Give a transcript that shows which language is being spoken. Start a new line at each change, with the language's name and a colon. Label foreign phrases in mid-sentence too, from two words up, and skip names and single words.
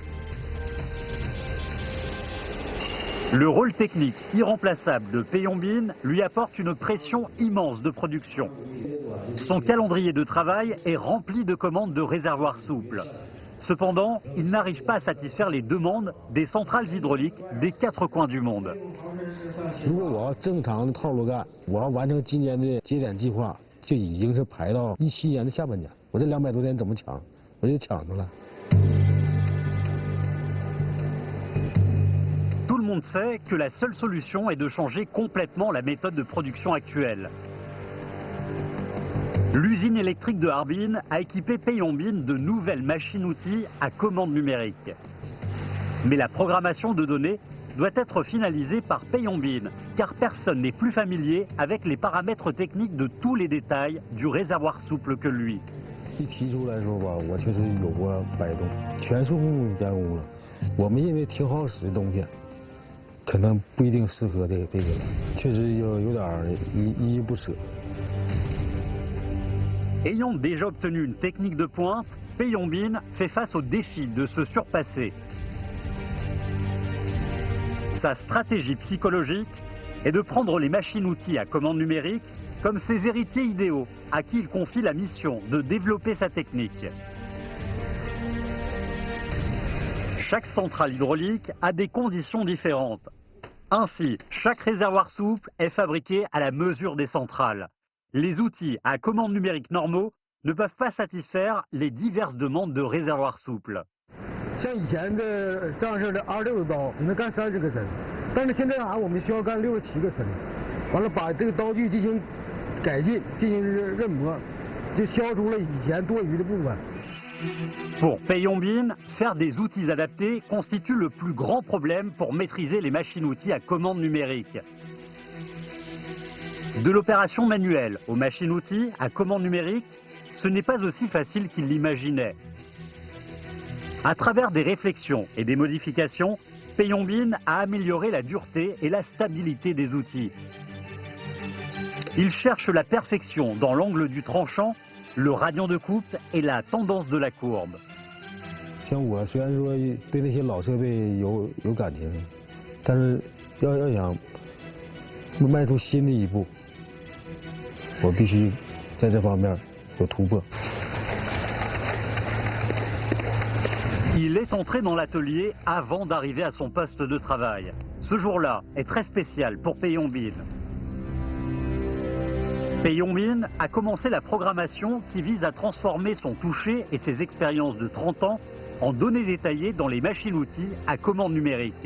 French: Le rôle technique irremplaçable de Peiyongbin lui apporte une pression immense de production. Son calendrier de travail est rempli de commandes de réservoirs souples. Cependant, il n'arrive pas à satisfaire les demandes des centrales hydrauliques des 4 coins du monde.
Chinese: 如果我要正常的套路干，我要完成今年的节点计划，就已经是排到17年的下半年。我这200多天怎么抢？我就抢着了。
French: Tout le monde sait que la seule solution est de changer complètement la méthode de production actuelle. L'usine électrique de Harbin a équipé Peyombin de nouvelles machines-outils à commande numérique. Mais la programmation de données doit être finalisée par Peyombin, car personne n'est plus familier avec les paramètres techniques de tous les détails du réservoir souple que lui.
Chinese: 一提出来说吧，我确实有过摆动，全数目加工了。我们认为挺好使的东西，可能不一定适合这个了，确实有点依依不舍。
French: Ayant déjà obtenu une technique de pointe, Peyombin fait face au défi de se surpasser. Sa stratégie psychologique est de prendre les machines-outils à commande numérique comme ses héritiers idéaux, à qui il confie la mission de développer sa technique. Chaque centrale hydraulique a des conditions différentes. Ainsi, chaque réservoir souple est fabriqué à la mesure des centrales. Les outils à commande numérique normaux ne peuvent pas satisfaire les diverses demandes de réservoirs souples.
Chinese: 像以前的这样式的26个刀只能干30个针，但是现在我们需要干67个针，完了把这个刀具进行改进，进行刃磨，就消除了以前多余的部分。
French: Pour Peyombin, faire des outils adaptés constitue le plus grand problème pour maîtriser les machines-outils à commande numérique. De l'opération manuelle aux machines-outils à commande numérique, ce n'est pas aussi facile qu'il l'imaginait. À travers des réflexions et des modifications, Peyombin a amélioré la dureté et la stabilité des outils. Il cherche la perfection dans l'angle du tranchant, le radian de coupe et la tendance de la courbe.
Chinese: 像我虽然说对那些老设备有感情，但是要想迈出新的一步，我必须在这方面有突破。
French: Il est entré dans l'atelier avant d'arriver à son poste de travail. Ce jour-là est très spécial pour Peyombin. Peyombin a commencé la programmation qui vise à transformer son toucher et ses expériences de 30 ans en données détaillées dans les machines-outils à commande numérique.